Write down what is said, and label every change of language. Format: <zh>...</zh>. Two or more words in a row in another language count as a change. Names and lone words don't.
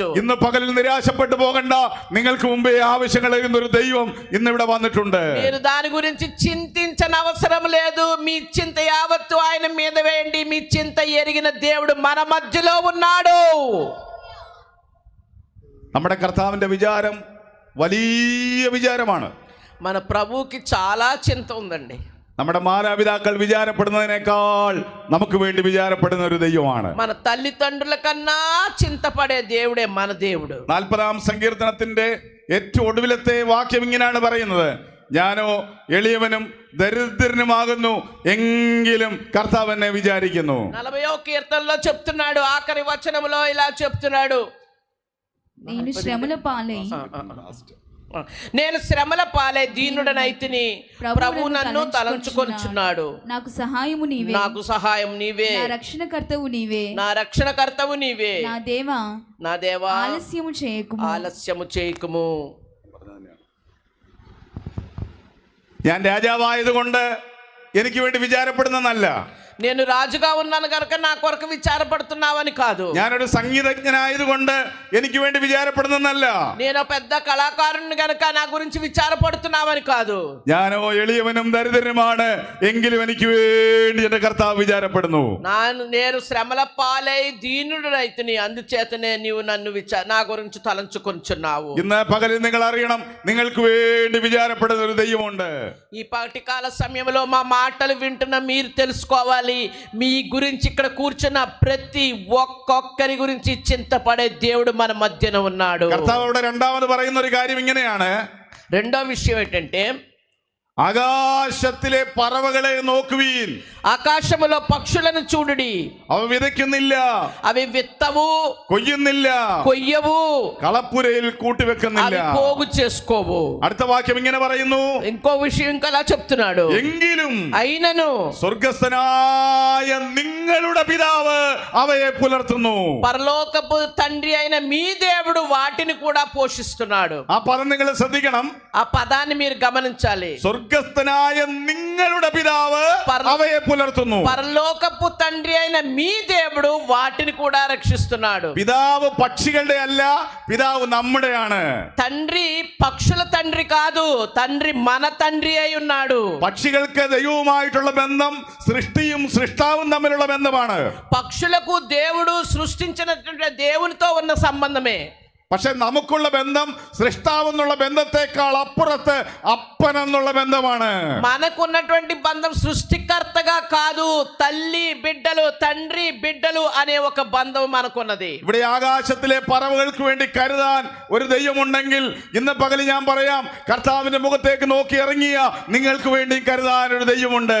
<ml>ഇന്ന് പകലിൽ നിരാശപ്പെട്ടു പോകണ്ട. നിങ്ങൾക്ക് മുമ്പേ ആവശ്യങ്ങൾ അറിയുന്ന ഒരു ദൈവം ഇന്ന് ഇവിടെ വന്നിട്ടുണ്ട്.</ml> <te>మీరు దాని గురించి చింతించని అవసరం లేదు. మీ చింత యావత్తు ఆయన మీద వేయండి. మీ చింత ఎరిగిన దేవుడు మన మధ్యలో ఉన్నాడు.</te> <ml>നമ്മുടെ കർത്താവിന്റെ വിചാരം വലിയ വിചാരമാണ്.</ml> <te>మన ప్రభువుకి చాలా చింత ఉందండి.</te> <ml>നമ്മുടെ മാതാപിതാക്കൾ വിചാരപ്പെടുന്നതിനേക്കാൾ നമുക്ക് വേണ്ടി വിചാരപ്പെടുന്ന ഒരു ദൈവമാണ്.</ml> <te>మన తల్లిదండ్రుల కన్నా చింతపడే దేవుడే మన దేవుడు.</te> <ml>40ാം സങ്കീർത്തനത്തിന്റെ ഏറ്റവും ഒടുവിലത്തെ വാക്യം ഇങ്ങനെയാണ് പറയുന്നത്: ഞാനോ എളിയവനും ദരിദ്രനുമാകുന്നു, എങ്കിലും കർത്താവ് എന്നെ വിചാരിക്കുന്നു.</ml> <te>40వ కీర్తనలో చెప్తున్నాడు, ఆఖరి వచనంలో ఇలా చెప్తున్నాడు, నేను శ్రమల పాలై నేను శ్రమల పాలై దీనుడనైతిని, ప్రభువు నన్ను తలంచుకొనుచున్నాడు. నాకు సహాయము నీవే, నాకు సహాయం నీవే, నా రక్షణకర్తవు నీవే, నా రక్షణకర్తవు నీవే. నా దేవా, నా దేవా, ఆలస్యము చేయకుము, ఆలస్యము చేయకుము.</te> <ml>ഞാൻ രാജാവായതുകൊണ്ട് എനിക്ക് വേണ്ടി വിചാരപ്പെടുന്നതല്ല,</ml> <te>నేను రాజుగా ఉన్నాను కనుక నా కొరకు విచారపడుతున్నావని కాదు.</te> <ml>ഞാനൊരു സംഗീതജ്ഞനായതുകൊണ്ട് എനിക്ക് വേണ്ടി വിചാരപ്പെടുന്നതല്ല,</ml> <te>నేను పెద్ద కళాకారుని కనుక నా గురించి విచారపడుతున్నావని కాదు.</te> <ml>ഞാനോ എളിയവനും ദരിദ്രനുമാണ്, എങ്കിലും എനിക്ക് വേണ്ടി എന്റെ കർത്താവ് വിചാരപ്പെടുന്നു.</ml> <te>నేను శ్రమల పాలై దీనుడనైతిని, అందుచేతనే నీవు నన్ను నా గురించి తలంచుకొనుచున్నావు.</te> <ml>ഇന്ന് പകലിൽ നിങ്ങൾ അറിയണം, നിങ്ങൾക്ക് വേണ്ടി വിചാരപ്പെടുന്ന ഒരു ദൈവമുണ്ട്.</ml> <te>ఈ పాటికాల సమయంలో మా మాటలు వింటున్న మీరు తెలుసుకోవాలి, మీ గురించి ఇక్కడ కూర్చున్న ప్రతి ఒక్కొక్కరి గురించి చింతపడే దేవుడు మన మధ్యన ఉన్నాడు.</te> <ml>കർത്താവ് അവിടെ രണ്ടാമത് പറയുന്ന ഒരു കാര്യം ഇങ്ങനെയാണ്.</ml> <te>రెండో విషయం ఏంటంటే,</te> <ml>ആകാശത്തിലെ പറവകളെ നോക്കുവീൻ,</ml> <te>ఆకాశములో పక్షులను చూడుడి,</te> <ml>അവ വിതയ്ക്കുന്നില്ല,</ml> <te>అవి విత్తవు,</te> <ml>കൊയ്യുന്നില്ല,</ml> <te>కొయ్యవు,</te> <ml>കളപ്പുരയിൽ കൂട്ടിവെക്കുന്നില്ല.</ml> <te>అవి పోగు చేసుకోవు.</te> <ml>അടുത്ത വാക്യം ഇങ്ങനെ പറയുന്നു,</ml> <te>ఇంకో విషయం ఇంకా అలా చెప్తున్నాడు,</te> <ml>എങ്കിലും</ml> <te>అయినను</te> <ml>സ്വർഗസ്ഥനായ നിങ്ങളുടെ പിതാവ് അവയെ പുലർത്തുന്നു.</ml> <te>పరలోకపు తండ్రి అయిన మీ దేవుడు వాటిని కూడా పోషిస్తున్నాడు.</te> <ml>ആ പദം നിങ്ങൾ ശ്രദ്ധിക്കണം.</ml> <te>ఆ పదాన్ని మీరు గమనించాలి.</te> <ml>സ്വർഗസ്ഥനായ നിങ്ങളുടെ പിതാവ് അവയെ പുലർത്തുന്നു.</ml> <te>పరలోకపు తండ్రి అయిన మీ దేవుడు వాటిని కూడా రక్షిస్తున్నాడు.</te> <ml>പിതാവ് പക്ഷികളുടെ അല്ല, പിതാവ് നമ്മുടെയാണ്.</ml> <te>తండ్రి పక్షుల తండ్రి కాదు, తండ్రి మన తండ్రి అయి ఉన్నాడు.</te> <ml>പക്ഷികൾക്ക് ദൈവവുമായിട്ടുള്ള ബന്ധം സൃഷ്ടിയും സൃഷ്ടാവും തമ്മിലുള്ള ബന്ധമാണ്.</ml> <te>పక్షులకు దేవుడు సృష్టించినటువంటి దేవునితో ఉన్న సంబంధమే.</te> <ml>പക്ഷെ നമുക്കുള്ള ബന്ധം സൃഷ്ടാവെന്നുള്ള ബന്ധത്തെക്കാൾ അപ്പുറത്ത് അപ്പൻ എന്നുള്ള ബന്ധമാണ്.</ml> <te>మనకున్నటువంటి బంధం సృష్టికర్తగా కాదు, తల్లి బిడ్డలు, తండ్రి బిడ్డలు అనే ఒక బంధం మనకున్నది.</te> <ml>ഇവിടെ ആകാശത്തിലെ പറവകൾക്ക് വേണ്ടി കരുതാൻ ഒരു ദൈവമുണ്ടെങ്കിൽ ഇന്ന് പകൽ ഞാൻ പറയാം, കർത്താവിന്റെ മുഖത്തേക്ക് നോക്കി ഇറങ്ങിയ നിങ്ങൾക്ക് വേണ്ടി കരുതാൻ ഒരു ദൈവമുണ്ട്.</ml>